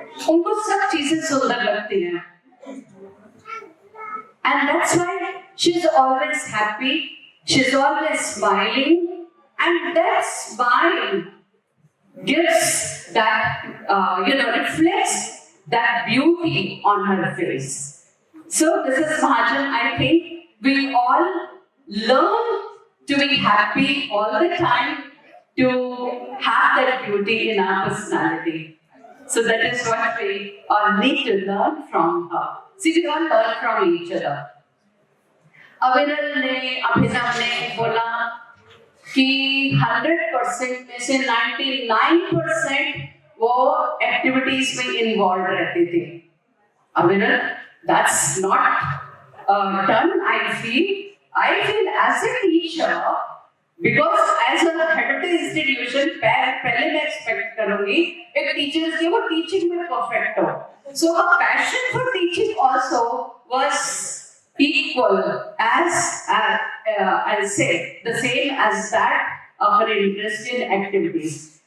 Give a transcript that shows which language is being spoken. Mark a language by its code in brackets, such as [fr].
[hi] उनको सब चीजें सुंदर लगती हैं, [en] and that's why she's always happy. She's always smiling, and that smile gives that reflects that beauty on her face. So Mrs. Mahajan, I think we all learn to be happy all the time, to have that beauty in our personality. So that is what we all need to learn from her. See, we all learn from each other. [hi] अभिनव ने बोला कि 100% में से 99% वो activities में involve रहते थे. [en] Abhinav, that's not done. I feel as a teacher, because as a head of the institution, [hi] पहले मैं expect करूँगी एक teacher की वो teaching में perfect हो. [en] So her passion for teaching also was equal as I'll say the same as that of her interest in activities.